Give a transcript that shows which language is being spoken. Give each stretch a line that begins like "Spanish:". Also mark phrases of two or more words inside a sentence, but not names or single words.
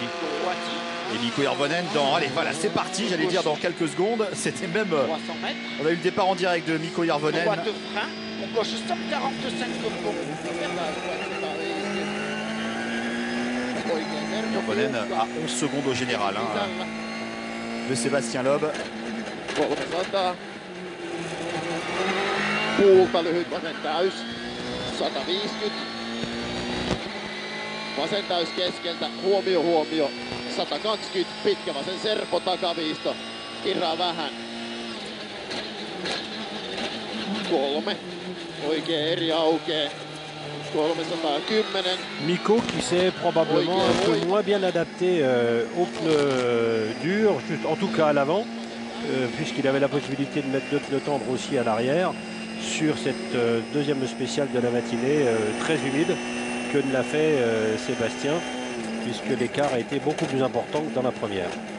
French: Et Mikko Hirvonen allez, voilà, c'est parti, j'allais dire dans quelques secondes. C'était même. On a eu le départ en direct de Mikko Hirvonen. Droite frein, pour gauche 145 Hirvonen à 11 secondes au général de Sébastien Loeb.
Finnish: Puulta lyhyt vasen täys, 150. Vasen täys keskeltä, huomio. 120 pitkä vasen serpo takaviisto, irraa vähän. 3, oikea eri aukee. 310.
French: Mikko qui s'est probablement un peu moins bien adapté aux pneus durs, en tout cas à l'avant, puisqu'il avait la possibilité de mettre 2 pneus tendres aussi à l'arrière sur cette deuxième spéciale de la matinée très humide que ne l'a fait Sébastien, puisque l'écart a été beaucoup plus important que dans la première.